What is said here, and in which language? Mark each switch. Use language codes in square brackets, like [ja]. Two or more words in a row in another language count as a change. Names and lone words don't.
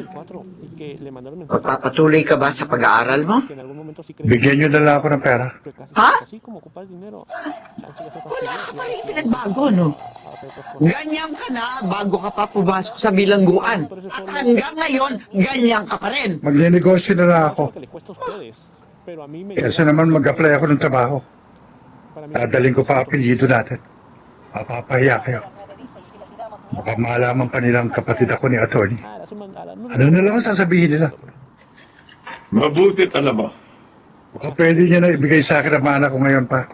[es] Y que le mandaron en [tl] Magpapatuloy ka ba sa pag-aaral mo? [es] que en algún momento sí creí [tl] Bigyan niyo na lang ako ng pera. [es] que casi ¿Ah? así como ocupar dinero. Chance ya se [tl] Wala [es] fastidió. [tl] ka pa rin pinagbago, no? [es] Ah, pero pues, [tl] Ganyan ka na bago ka pa pumasok sa bilangguan. At hanggang ngayon, ganyan ka pa rin. Magne-negosyo na lang ako. [es] que les cuesta a ustedes, pero a mí me [tl] Kesa naman mag-apply ako ng trabaho. [es] para mí [tl] Dadaling ko pa apelyido natin. Mapapahiya kayo. Baka malaman pa nilang kapatid ako ni attorney. Ano na lang ang sasabihin nila? Mabuti alam mo. Baka pwede niya na ibigay sa akin ang mana ko ngayon pa.